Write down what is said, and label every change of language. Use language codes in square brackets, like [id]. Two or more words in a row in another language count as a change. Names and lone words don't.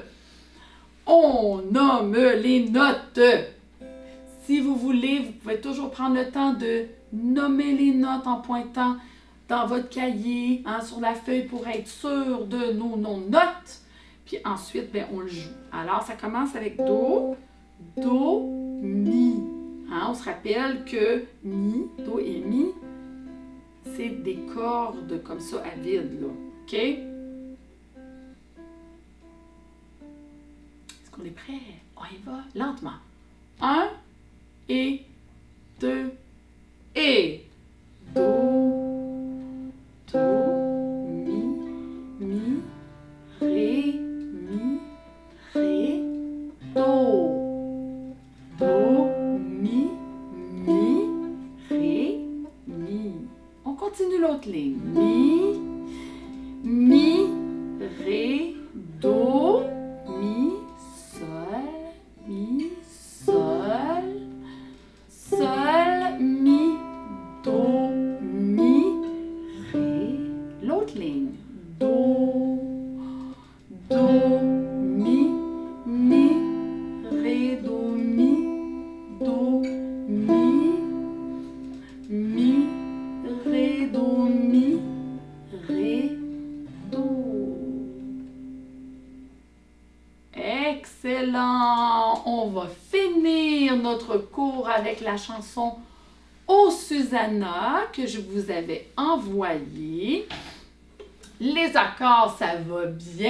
[fr] On nomme les notes. Si vous voulez, vous pouvez toujours prendre le temps de nommer les notes en pointant dans votre cahier, hein, sur la feuille pour être sûr de nos notes. Puis ensuite, ben, on le joue. Alors, ça commence avec do, do, mi. Hein, on se rappelle que mi, do et mi, c'est des cordes comme ça à vide, là. OK? Est-ce qu'on est prêt? On y va lentement. 1 et 2 et do, do, mi, ré, do, do, mi, ré, mi. On continue l'autre ligne. Mi, ré, do, mi, sol, sol, mi, do, mi, ré. L'autre ligne. Do, do, mi, ré, do, mi, ré, do, mi, ré, do. Excellent! On va finir notre cours avec la chanson Oh Susanna que je vous avais envoyée. Les accords, ça va bien, hein?